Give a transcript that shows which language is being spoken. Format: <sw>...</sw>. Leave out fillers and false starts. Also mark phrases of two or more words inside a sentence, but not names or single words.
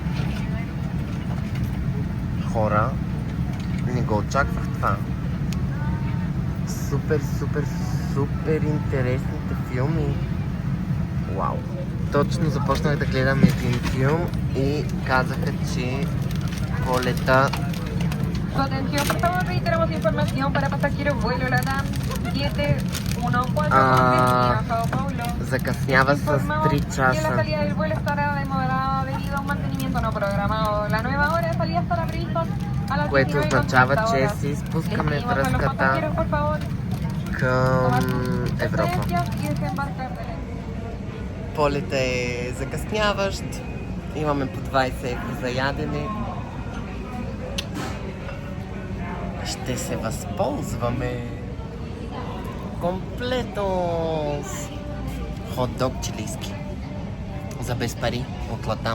<bg>Хора, не го очаквах това. Супер, супер, супер интересните филми. Вау! Точно започнах да гледам един филм и казаха, че полета...</bg> <es>Su atención, por favor, reiteramos información para pasajeros vuelo LATAM 714 a Sao Paulo.</es> <bg>Закъснява с 3</bg> <es>Que la</es> <bg>часа.</bg> <es>salida del vuelo estará demorada debido a un mantenimiento no programado. La nueva hora de salida estará prevista a las</es> <bg>Което</bg> <es>19:30</es> <bg>означава, че</bg> <es>horas.</es> <bg>си спускаме</bg> <es>Les pedimos a los</es> <bg>връзката</bg> <es>pasajeros, por favor,</es> <bg>към</bg> <es>tomar sus</es> <bg>Европа.</bg> <es>preferencias y desembarcar de ley.</es> <bg>Полета е закъсняващ. Имаме по 20 евро за ядене. Ще се възползваме комплето хот-дог чилийски за без пари от Латам.</bg>